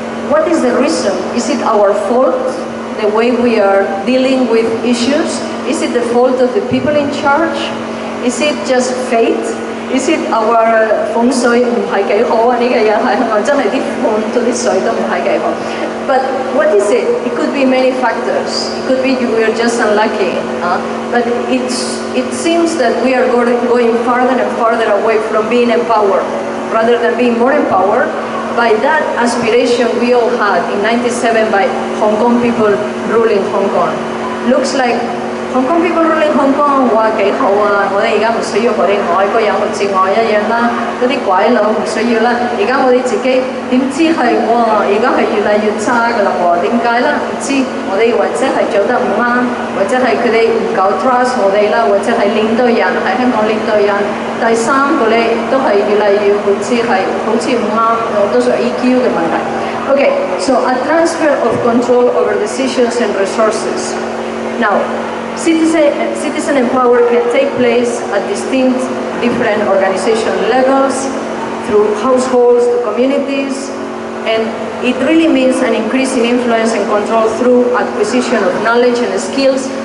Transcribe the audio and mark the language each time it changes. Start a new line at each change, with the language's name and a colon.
English: What is the reason? Is it our fault, the way we are dealing with issues? Is it the fault of the people in charge? Is it just fate? Is it our
Cantonese: 風水唔係幾好啊？呢個嘢係咪真係啲風同啲水都唔係幾好？
English: But what is it? It could be many factors. It could be we are just unlucky. But it seems that we are going farther and farther away from being empowered, rather than being more empowered by that aspiration we all had in '97 by Hong Kong people ruling Hong Kong. Looks like Hong Kong
Cantonese: people ruling Hong Kong 哇幾好啊！我哋而家唔需要嗰啲外國人好似我一樣啦，嗰啲鬼佬唔需要啦。而家我哋自己點知係哇？而家係越嚟越差㗎啦喎？點解咧？唔知我哋或者係做得唔啱，或者係佢哋唔夠 trust 我哋啦，或者係領導人喺香港領導人。第三個咧都係越嚟越好似唔啱，都係 EQ 嘅問題。
English: Okay, so a transfer of control over decisions and resources. Now. Citizen empowerment can take place at distinct different organizational levels, through households to communities, and it really means an increase in influence and control through acquisition of knowledge and skills.